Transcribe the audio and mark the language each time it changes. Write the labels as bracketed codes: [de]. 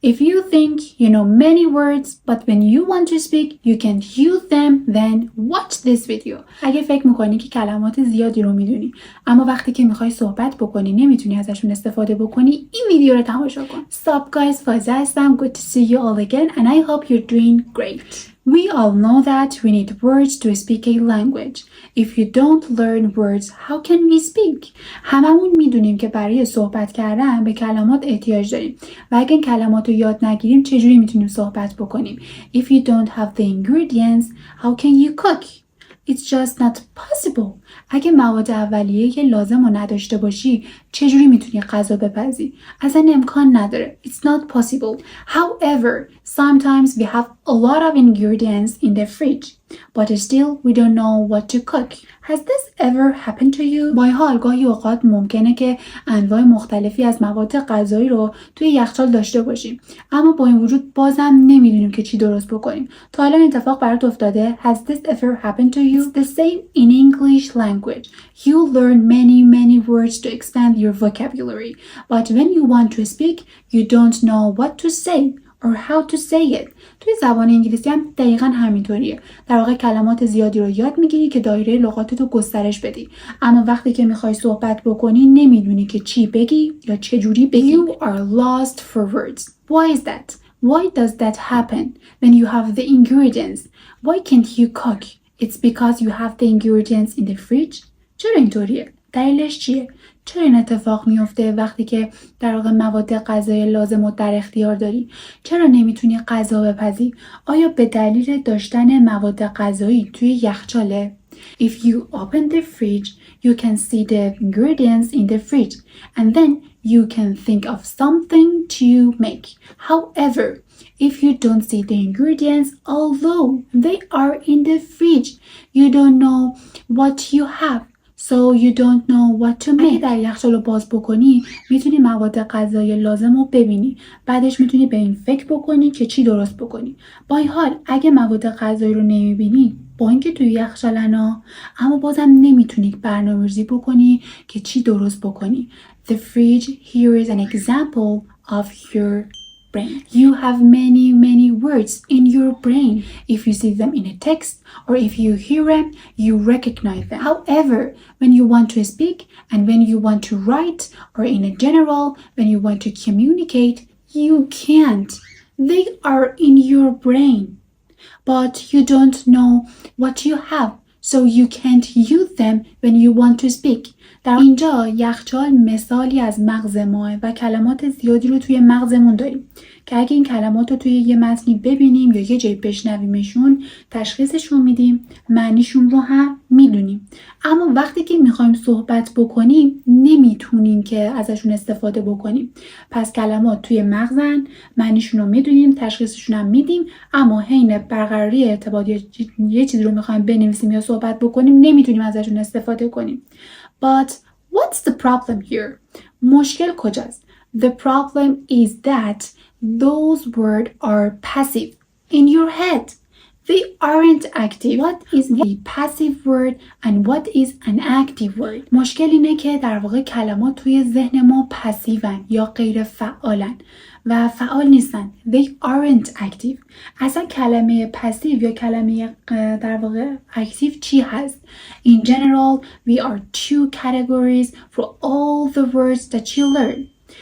[en] If you think you know many words but when you want to speak you can't use them, then watch this video. [fa] اگه فکر میکنی که کلمات زیادی رو میدونی اما وقتی که میخوای صحبت بکنی نمیتونی ازشون استفاده بکنی، این ویدیو رو تماشا کن. [en] Sup guys، فازه هستم. Good to see you all again and I hope you're doing great. We all know that we need words to speak a language. If you don't learn words, how can we speak? [fa] هممون میدونیم که برای صحبت کردن به کلمات احتیاج داریم و اگه این کلمات رو یاد نگیریم چجوری میتونیم صحبت بکنیم؟ [en] If you don't have the ingredients, how can you cook? It's just not possible. [fa] اگه مواد اولیه که لازم رو نداشته باشی چجوری میتونی غذا بپزی؟ اصلا امکان نداره. [en] It's not possible. However, sometimes we have a lot of ingredients in the fridge, but still we don't know what to cook. Has this ever happened to you? [fa] با این حال گاهی اوقات ممکنه که انواع مختلفی از مواد غذایی رو توی یخچال داشته باشیم اما با این وجود بازم نمیدونیم که چی درست بکنیم. تا الان اتفاق برات افتاده؟ [en] Has this ever happened to you? It's the same in English language. You learn many words to expand your vocabulary, but when you want to speak, you don't know what to say or how to say it. [fa] توی زبان انگلیسی هم دقیقاً همینطوریه. در واقع کلمات زیادی رو یاد میگیری که دایره لغاتتو گسترش بدی، اما وقتی که میخوای صحبت بکنی نمیدونی که چی بگی یا چه جوری بگی. [en] You are lost for words. Why is that? Why does that happen when you have the ingredients? Why can't you cook? It's because you have the ingredients in the fridge. [fa] چرا اینطوریه؟ دلیلش چیه؟ چرا این اتفاق میفته وقتی که در واقع مواد غذایی لازم رو در اختیار داری؟ چرا نمیتونی غذا بپزی؟ آیا به دلیل داشتن مواد غذایی توی یخچاله؟ [en] If you open the fridge, you can see the ingredients in the fridge and then you can think of something to make. However, if you don't see the ingredients, although they are in the fridge, you don't know what you have. So you don't know what to make. [fa] اگه در یخچال رو باز بکنی میتونی مواد غذایی لازم رو ببینی، بعدش میتونی به این فکر بکنی که چی درست بکنی. با این حال اگه مواد غذایی رو نمیبینی با اینکه توی یخچالنا اما بازم نمیتونی برنامه‌ریزی بکنی که چی درست بکنی. [en] The fridge here is an example of your brain. You have many words in your brain. If you see them in a text or if you hear them, you recognize them. However, when you want to speak and when you want to write or in a general, when you want to communicate, you can't. They are in your brain, but you don't know what you have, so you can't use them when you want to speak. [fa] در اینجا یخچال مثالی از مغز ماه و کلمات زیادی رو توی مغزمون داریم که اگه این کلمات رو توی یه متنی ببینیم یا یه جایی بشنویمشون تشخیصشون میدیم، معنیشون رو هم میدونیم، اما وقتی که میخوایم صحبت بکنیم نمیتونیم که ازشون استفاده بکنیم. پس کلمات توی مغزن، معنیشون رو میدونیم، تشخیصشون هم میدیم، اما حین برقراری ارتباط یا یه چیزی رو میخوایم بنویسیم یا صحبت بکنیم نمیتونیم ازشون استفاده کنیم. [en] But what's the problem here? [fa] مشکل کجاست؟ [en] The problem is that those words are passive in your head. They aren't active. What is a passive word and what is an active word? [fa] مشکل اینه که در واقع کلمات توی ذهن ما پسیون یا غیر فعالن و فعال نیستن. [en] They aren't active. [fa] اصلا کلمه پسیو یا کلمه در واقع اکتیو چی هست؟ [en] In general, we are two categories for all the words that you learn.